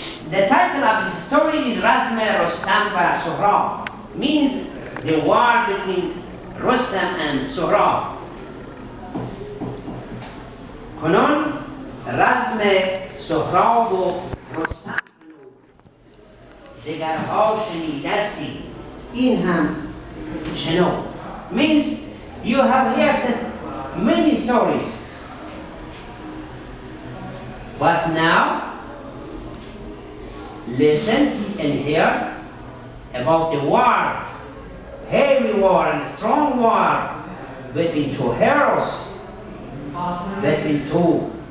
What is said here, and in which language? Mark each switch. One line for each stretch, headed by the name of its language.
English: The title of this story is Rostam Sohrab, means the war between Rostam and Sohrab.
Persian: کنون رزم سهراب و رستم شنود، دگرها شنیدستی این هم شنود.
English: Means you have heard many stories, but now listen and hear about the war, heavy war and strong war between two heroes, between two